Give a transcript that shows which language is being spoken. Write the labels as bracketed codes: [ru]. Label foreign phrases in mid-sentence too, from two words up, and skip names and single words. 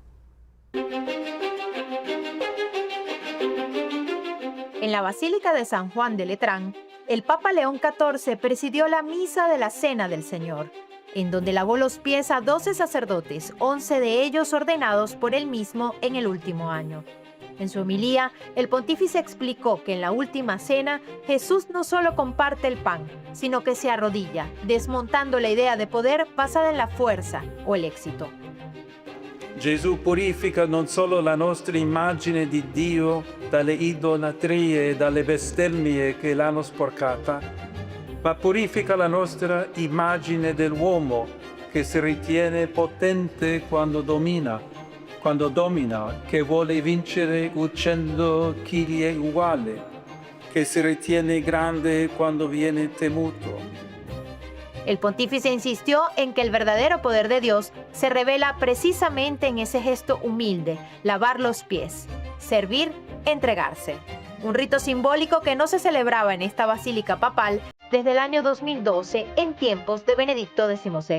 [es] En la Basílica de San Juan de Letrán, el Papa León XIV presidió la Misa de la Cena del Señor, en donde lavó los pies a 12 sacerdotes, 11 de ellos ordenados por él mismo en el último año. En su homilía, el pontífice explicó que en la última cena, Jesús no solo comparte el pan, sino que se arrodilla, desmontando la idea de poder basada en la fuerza o el éxito. [it] Gesù purifica non solo la nostra immagine di Dio dalle idolatrie e dalle bestemmie che l'hanno sporcata, ma purifica la nostra immagine dell'uomo che si ritiene potente quando domina, che vuole vincere uccidendo chi gli è uguale, che si ritiene grande quando viene temuto. [es] El pontífice insistió en que el verdadero poder de Dios se revela precisamente en ese gesto humilde, lavar los pies, servir, entregarse. Un rito simbólico que no se celebraba en esta basílica papal desde el año 2012 en tiempos de Benedicto XVI.